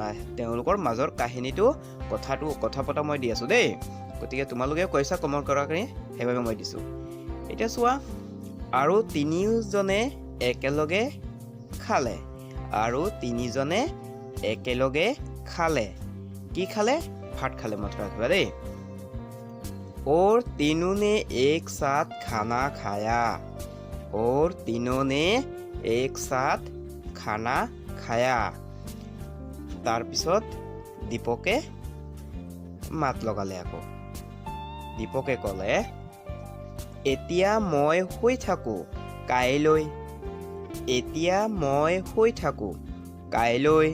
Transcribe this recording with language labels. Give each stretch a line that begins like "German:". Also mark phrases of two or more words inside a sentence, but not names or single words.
Assamese: তেওঁলোকৰ মাজৰ কাহিনীটো কথা পতা মই দি আছোঁ দেই। গতিকে তোমালোকে কৈছা কমেণ্ট কৰাৰ কাৰণে, সেইবাবে মই দিছোঁ। এতিয়া চোৱা, আৰু তিনিজনে একেলগে খালে। কি খালে? ভাত খালে, মনত ৰাখিবা দেই।
Hindi: और तीनों ने एक साथ खाना खाया।
Assamese: তাৰপিছত দীপকে মাত লগালে আকৌ। দীপকে ক'লে, এতিয়া মই শুই থাকোঁ কাইলৈ।